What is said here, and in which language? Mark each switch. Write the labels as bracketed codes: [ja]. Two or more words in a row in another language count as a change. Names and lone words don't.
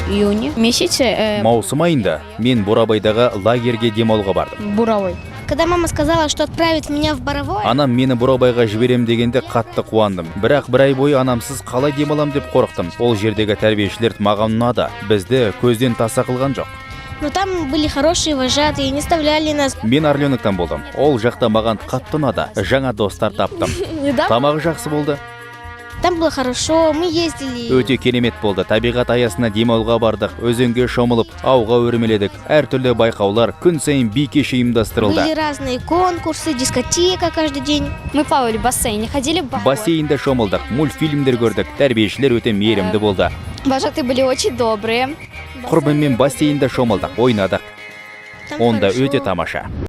[ru] июне месяце. [kk] Маусым айында мен Бурабайдағы лагерге демалуға бардым. [ru] Буровой. Когда мама сказала, что отправит меня в Боровое, [kk] Анам мені Бурабайға жіберем дегенде қатты қуандым. Бірақ бір ай бойы анамсыз қалай демалам деп қорықтым. Ол жердегі тәрбиешілер маған ұнады. Бізді көзден таса қылған жоқ. [ru] но там были хорошие вожатые, не оставляли нас. [kk] Мен Орленоктан болдым. Ол жақта маған қатты ұнады. Жаңа достар таптым. Тамағы жақсы болды. [ru] Там было хорошо, мы ездили. [kk] Өте керемет болды. Табиғат аясына демалуға бардық. Өзенге шомылып, ауға өрмеледік. Әртүрлі байқаулар күн сайын би кеші ұйымдастырылды. [ru] Были разные конкурсы, дискотека каждый день. Мы плавали в бассейне, ходили в бар. [kk] Бассейнде шомылдық, мультфильмдер көрдік. Тәрбиешілер өте мейірімді болды. [ru] Вожатые были очень добрые. [kk] Құрбыммен бассейнде шомылдық, ойнадық. [ru] Там [kk] Онда [ru] хорошо. [kk] өте тамаша.